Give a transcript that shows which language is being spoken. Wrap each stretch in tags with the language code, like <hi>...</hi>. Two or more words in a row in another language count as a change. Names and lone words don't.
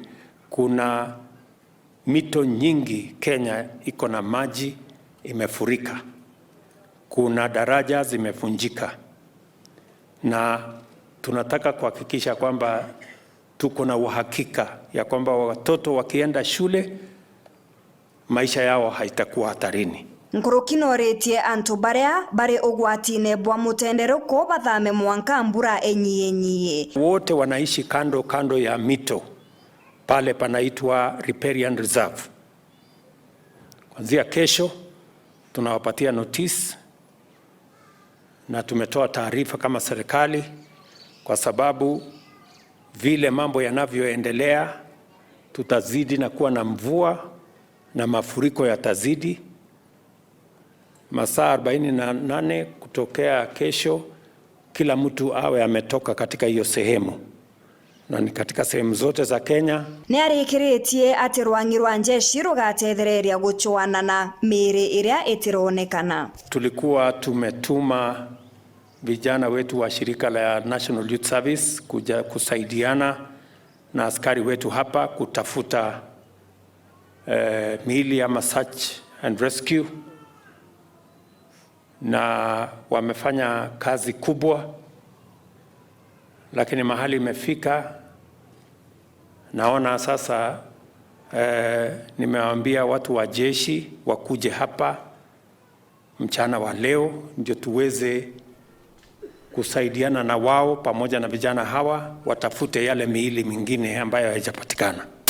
<sw>Kuna mito nyingi Kenya iko na maji imefurika. Kuna daraja zimevunjika. Na tunataka kuhakikisha kwamba tuko na uhakika ya kwamba watoto wakienda shule maisha yao haitakuwa hatarini.</sw> <mer>Nkurukino retie anto bare ogwatine bwa mutendero ko bathame mwanka mbura enyi.</mer> <sw>Wote wanaishi kando ya mito. Pale panaitwa</sw> <en>riparian reserve.</en> <sw>Kuanzia kesho tunawapatia notice na tumetoa taarifa kama serikali, kwa sababu vile mambo yanavyoendelea tutazidi na kuwa na mvua na mafuriko yatazidi. Masaa 48 kutokea kesho kila mtu awe ametoka katika hiyo sehemu. na ni katika sehemu zote za Kenya.</sw> <mer>Ni arikiritie ati rwangi rwa njeshi rugatethereria guchuana na miri iria itironekana.</mer> <sw>Tulikuwa tumetuma vijana wetu wa shirika la National Youth Service kuja kusaidiana na askari wetu hapa kutafuta miili ama</sw> <en>search and rescue,</en> <sw>na wamefanya kazi kubwa, lakini mahali imefika, naona sasa nimewaambia watu wa jeshi wakuje hapa mchana wa leo ndio tuweze kusaidiana na wao pamoja na vijana hawa watafute yale miili mingine ambayo haijapatikana.</sw>